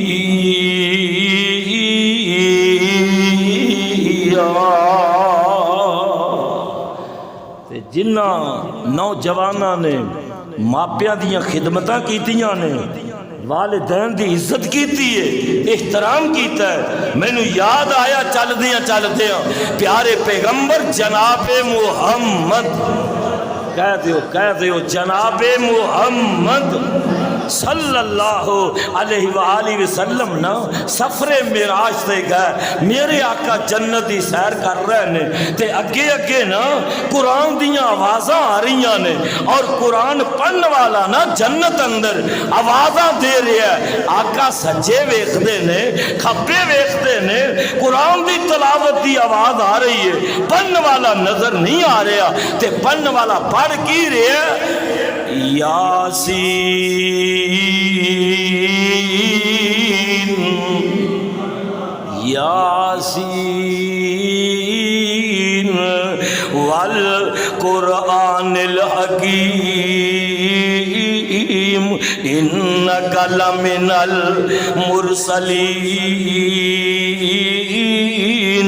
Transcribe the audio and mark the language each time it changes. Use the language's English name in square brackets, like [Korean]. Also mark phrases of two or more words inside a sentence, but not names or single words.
[Punjabi] جنہ نوجواناں نے ماپیاں دیاں خدمتاں کیتیاں نے، والدین دی عزت کیتی ہے، احترام کیتا ہے، مینوں یاد آیا چل دیاں پیارے پیغمبر جناب محمد، کہہ دیو جناب محمد [Arabic] صلی اللہ علیہ وآلہ وسلم [Punjabi] نا سفر معراج تے گئے، میرے آقا جنت دی سیر کر رہے نے تے اگے اگے نا قرآن دیاں آوازاں آ رہیاں نے، اور قرآن پڑھن والا نا جنت اندر آوازاں دے رہا ہے۔ آقا سجے ویکھدے نے، کھبے ویکھدے نے، قرآن دی تلاوت دی آواز آ رہی ہے، پڑھن والا نظر نہیں آ رہا، تے پڑھن والا پڑھ کی رہا ہے، [Arabic] یاسین یاسین والقرآن الحکیم انک لمن المرسلین۔